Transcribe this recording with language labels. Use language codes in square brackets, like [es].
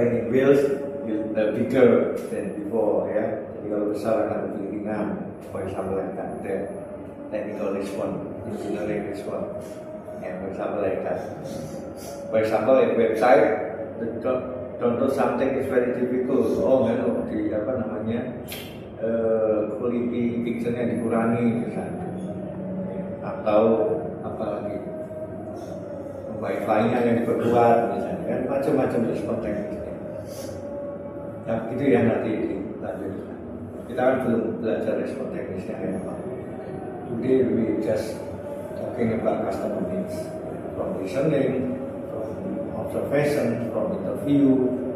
[en] wheels bigger than before ya. [id] Jadi kalau besar akan lebih ringan. [en] For example like that. The technical response, engineering response. For example like that. For example, a website, contoh something is very difficult. [id] Oh, di apa namanya quality picture-nya dikurangi misalnya, atau apa lagi, Wi-Fi-nya yang diperkuat misalnya, kan macam-macam respon teknisnya. Nah, itu yang nanti dilanjutkan. Kita kan belum belajar respon teknisnya kayak apa. [en] Today we just talking about customer needs, from listening, from observation, from interview.